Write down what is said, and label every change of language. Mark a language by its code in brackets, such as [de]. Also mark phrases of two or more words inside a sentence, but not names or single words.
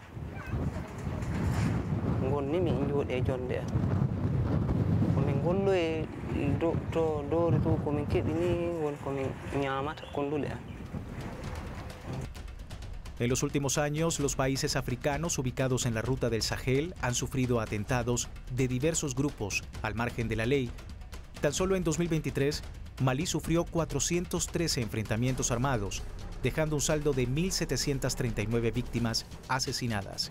[ff] ngon ni min jode jonde ko min gollo e to dori to ko min kedini won ko min nyamata kondule. [es] En los últimos años, los países africanos ubicados en la ruta del Sahel han sufrido atentados de diversos grupos al margen de la ley. Tan solo en 2023, Malí sufrió 413 enfrentamientos armados, dejando un saldo de 1.739 víctimas asesinadas.